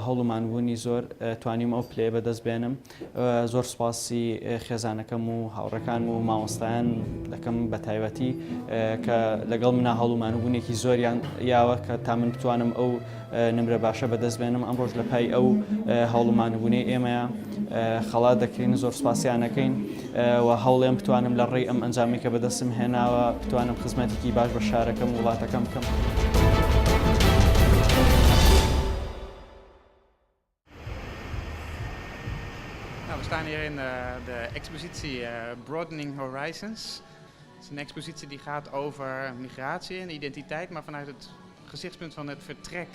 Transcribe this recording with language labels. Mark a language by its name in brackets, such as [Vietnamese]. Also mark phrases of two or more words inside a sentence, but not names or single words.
[Central Kurdish] هەوڵمانبوونی زۆر توانیم ئەو پلێ بەدەست بێنم زۆر سوپاسی خێزانەکەم و هاوڕەکان و مامۆستایان دەکەم بە تایبەتی کە لەگەڵ منە هەوڵمانبوونێکی زۆریان یاوە کە تا من بتوانم ئەو نمرە باشە بەدەست بێنم ئەم ڕۆژ لە پای ئەو هەوڵمانبوونەی ئێمەیە خەڵات دەکەین زۆر سوپاسیانەکەین و هەوڵێم بتوانم لە ڕێی ئەم ئەنجامی کە بەدەستم هێناوە بتوانم خزمەتێکی باش بە شارەکەم وڵاتەکەم بکەم. [Dutch] We staan hier in de expositie Broadening Horizons. Het is een expositie die gaat over migratie en identiteit, maar vanuit het gezichtspunt van het vertrek.